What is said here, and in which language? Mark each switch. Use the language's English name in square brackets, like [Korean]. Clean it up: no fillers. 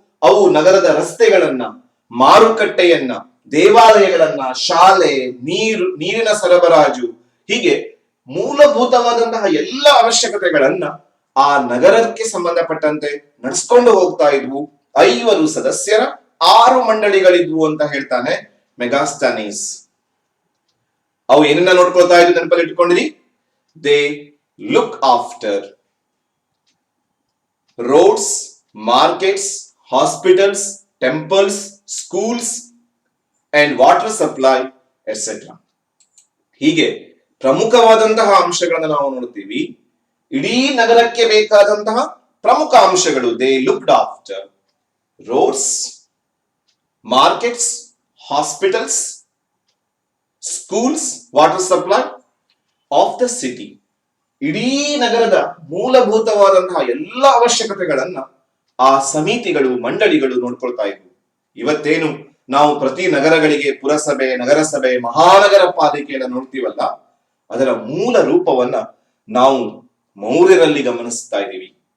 [Kannada] ಅವು ನಗರದ ರಸ್ತೆಗಳನ್ನ, ಮಾರುಕಟ್ಟೆಯನ್ನ, ದೇವಾಲಯಗಳನ್ನ, ಶಾಲೆ, ನೀರಿನ ಸರಬರಾಜು, ಹೀಗೆ ಮೂಲಭೂತವಾದಂತಹ ಎಲ್ಲ ಅವಶ್ಯಕತೆಗಳನ್ನ ಆ ನಗರಕ್ಕೆ ಸಂಬಂಧಪಟ್ಟಂತೆ ನಡೆಸ್ಕೊಂಡು ಹೋಗ್ತಾ ಇದ್ವು. 5 ಸದಸ್ಯರ 6 ಮಂಡಳಿಗಳಿದ್ವು ಅಂತ ಹೇಳ್ತಾನೆ ಮೆಗಾಸ್ತನೀಸ್. ಅವು ಏನನ್ನ ನೋಡ್ಕೊಳ್ತಾ ಇದ್ವು ನೆನಪಲ್ಲಿ ಇಟ್ಕೊಂಡಿರಿ? [English] They look after roads, markets, hospitals, temples, schools and water supply, etc. [Kannada] ಹೀಗೆ ಪ್ರಮುಖವಾದಂತಹ ಅಂಶಗಳನ್ನು ನಾವು ನೋಡ್ತೀವಿ. ಇಡೀ ನಗರಕ್ಕೆ ಬೇಕಾದಂತಹ ಪ್ರಮುಖ ಅಂಶಗಳು. [English] They looked after roads, markets, hospitals, schools, water supply of the city. [Kannada] ಇಡೀ ನಗರದ ಮೂಲಭೂತವಾದಂತಹ ಎಲ್ಲ ಅವಶ್ಯಕತೆಗಳನ್ನ ಆ ಸಮಿತಿಗಳು, ಮಂಡಳಿಗಳು ನೋಡ್ಕೊಳ್ತಾ ಇದ್ವು. ಇವತ್ತೇನು ನಾವು ಪ್ರತಿ ನಗರಗಳಿಗೆ ಪುರಸಭೆ, ನಗರಸಭೆ, ಮಹಾನಗರ ಪಾಲಿಕೆಯನ್ನ ನೋಡ್ತೀವಲ್ಲ, ಅದರ ಮೂಲ ರೂಪವನ್ನ ನಾವು ಮೌರ್ಯರಲ್ಲಿ ಗಮನಿಸ್ತಾ ಇದ್ದೀವಿ.